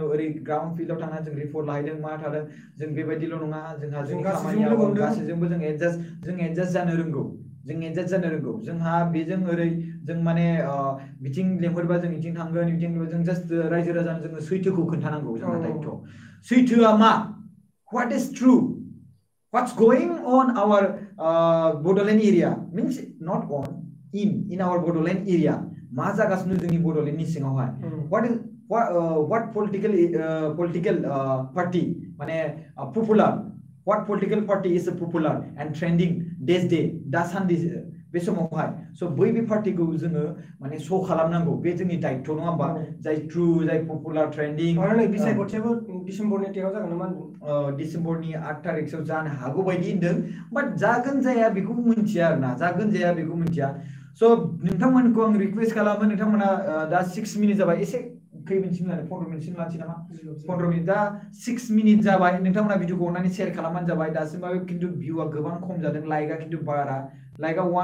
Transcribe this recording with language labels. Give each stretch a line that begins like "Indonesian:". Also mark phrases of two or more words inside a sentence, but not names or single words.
Bodo: ओरै ग्राउन्ड फिल्डआव थांनानै जों रिपर्ट लाहैदों मा थादों जों बेबायदिल' नङा जोंहा जोंनि खामानियाव गासैजोंबो जों एडजास्ट जानो रोंगौ जोंहा बेजों ओरै जों माने बिथिं लेंहरबा जों बिथिं थांगोन बिथिं जों जास्ट रायजो राजानो जोङो सैथोखौ खोन्थानांगौ जोंहा दायित्व सैथोआ मा
English: what is true what's going on our Bodoland area means not on in our Bodoland area
Bodo: मा जागासिनो जोंनि बड'लेण्डनि सिङावहाय
English: what political party
Bodo: माने
English: popular what political party is popular and trending this day
Bodo: दासान्दि बे समावहाय स' बै पार्टिखौ जोङो माने श' खालामनांगौ बे जोंनि दायित्व नङा होमबा जाय ट्रु जाय पपुलार ट्रेन्डिं बिसायख'थियाबो डिसेम्बरनि 13 जागोन नामा होनदों डिसेम्बरनि 8 तारिखसोआव जानो हागौ बायदि होनदों बाट जागोन जाया बेखौ मिन्थिया आरोना जागोन जाया बेखौ मिन्थिया स' नोंथांमोनखौ आं रिक्वेस्ट खालामो नोंथांमोना दा 6 मिनिट जाबाय एसे खै मिनिटसिम लानो 15 मिनिटसिम लानोसै नामा 15 मिनिट दा 6 मिनिट जाबाय नोंथांमोना भिडिअखौ अननानै शेयार खालामबानो जाबाय दासिमबाबो खिन्थु भिउआ गोबां खम जादों लाइकआ खिन्थु बारा लाइकआ